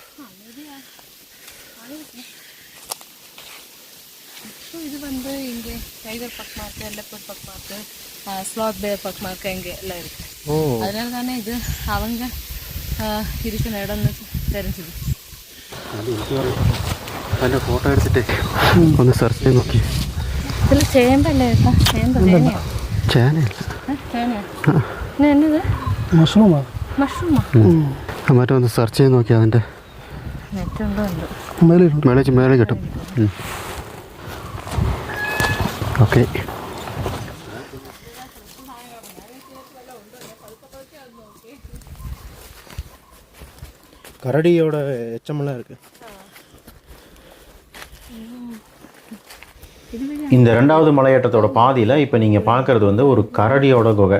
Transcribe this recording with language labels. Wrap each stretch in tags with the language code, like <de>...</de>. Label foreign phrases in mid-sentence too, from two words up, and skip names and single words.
<ta>ஸோ இது வந்து இங்கே டைகர் பக்கமாக இருக்குது, லெப்பர்ட் பக்கமாக இருக்குது,</ta> <en>sloth bear</en> <ta>பக்கமாக இருக்குது, இங்கே எல்லாம் இருக்குது. அதனால தானே இது அவங்க இருக்கிற இடம்னு தெரிஞ்சுது.</ta> <ml>അതിൻ്റെ ഫോട്ടോ എടുത്തിട്ട് ഒന്ന് സെർച്ച് ചെയ്ത് നോക്കി. ഇതിൽ ചേമ്പല്ലേ ചേനയോ ചേനയില്ല, ചേനയോ പിന്നെ എന്നത്</ml> <ta>மஷ்ரூமா</ta> <ml>മഷ്റൂമാ? മറ്റേ ഒന്ന് സെർച്ച് ചെയ്ത് നോക്കി. അതിൻ്റെ നെറ്റുണ്ടോ ഉണ്ട്. മേലെ കിട്ടും. ഓക്കെ.</ml> <ta>கரடியோட எச்சமெல்லாம் இருக்குது. இந்த 2வது மலையேற்றத்தோட பாதியில் இப்போ நீங்கள் பார்க்குறது வந்து ஒரு கரடியோட குகை.</ta>